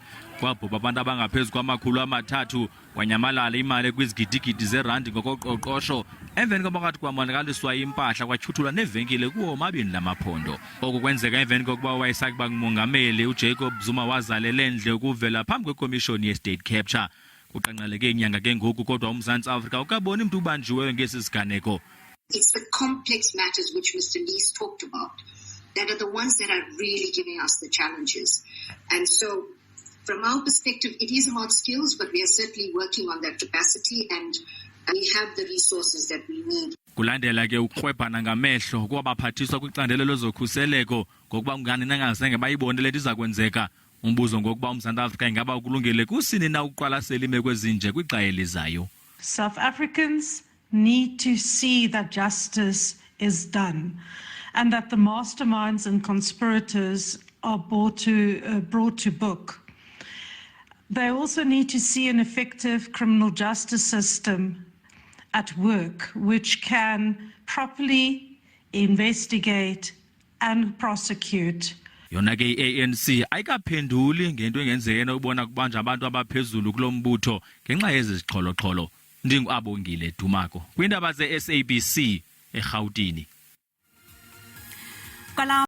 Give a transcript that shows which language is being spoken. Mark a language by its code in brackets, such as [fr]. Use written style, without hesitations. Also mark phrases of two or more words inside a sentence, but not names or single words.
[xh] Kwabhubha abantu abangaphezu kwama300, kwanyamalala imali kwizigidi-gidi zerandi ngokoqoqosho emveni kophakathi kwamonakaliswa impahla kwatyhuthulwa nevenkile kuwo omabini lamaphondo. Oku kwenzeka emveni kokuba wayesakuba ngumongameli uJacob Zuma wazalela endle ukuvela phambi kwekomishoni ye- [en] state capture. [xh] Kuqanqaleke inyanga ke ngoku kodwa uMzantsi Afrika ukaboni mntu ubanjiweyo ngesi siganeko. [en] It's the complex matters which Mr. Lees talked about that are the ones that are really giving us the challenges. And so from our perspective, it is hard skills, but we are certainly working on that capacity and we have the resources that we need. [xh] Kulandela ke ukurhwebhana ngamehlo kwabaphathiswa kwicandelo lezokhuseleko ngokuba ngani nangazange bayibone le nto iza kwenzeka. Umbuzo ngokuba uMzantsi Afrika ingaba ukulungele kusini na ukuqwalasela imeko ezinje kwixa elizayo. [en] South Africans need to see that justice is done and that the masterminds and conspirators are brought to book. They also need to see an effective criminal justice system at work which can properly investigate and prosecute. [xh] Yona ke i-ANC ayikaphenduli ngento engenzeka ukubona kubanja abantu abaphezulu kulombutho ngenxa yezixholo-xholo. Ndingu-Abongile Dumako kwiindaba ze-SABC eGauteng.